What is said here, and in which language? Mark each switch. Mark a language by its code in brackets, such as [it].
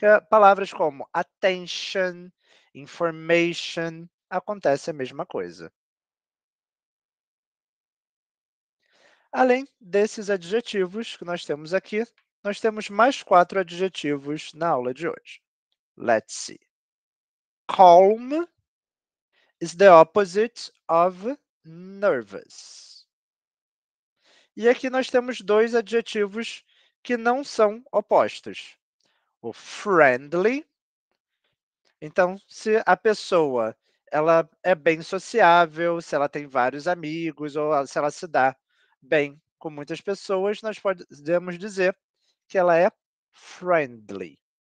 [pt] Palavras como attention, information, acontece a mesma coisa. Além desses adjetivos que nós temos aqui, nós temos mais 4 adjetivos na aula de hoje. [en] Let's see. Calm is the opposite of nervous. [pt] E aqui nós temos 2 adjetivos que não são opostos. O friendly, então, se a pessoa ela é bem sociável, se ela tem vários amigos ou se ela se dá bem com muitas pessoas, nós podemos dizer que ela é friendly.